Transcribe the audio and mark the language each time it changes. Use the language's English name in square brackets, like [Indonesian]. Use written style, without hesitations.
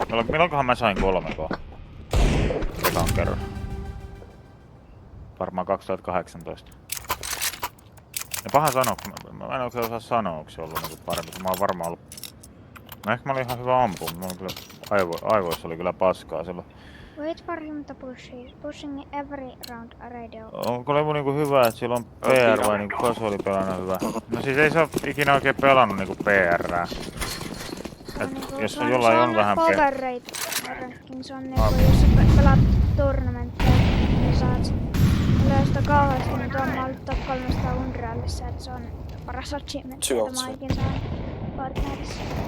[Finnish] Milloinkohan mä sain 3K? Ekan kerran. Varmaan 2018. Ja paha sanoa, kun mä en oikein osaa sanoa, onko se ollut niinku parempi. Mä oon varmaan ollut... Ehkä mä olin ihan hyvä ampuun, mutta mulla oli kyllä aivoissa oli kyllä paskaa silloin. [English] Wait for him to push. He's pushing every round a radio. [Finnish] Onko Levu niinku hyvä, että sillä on PR vai niinku konsoli pelannut hyvä? No siis ei se oo ikinä oikein pelannut niinku PRää. Jos on jollain on vähän power rate ranking, se on niinku jos sä pelaat tournamentteja, niin saat yleistä kauheasti, niin tuon mä ollut top 300 Unrealissa, että se on paras achievement, mitä mä ikin saan Fortniteissa.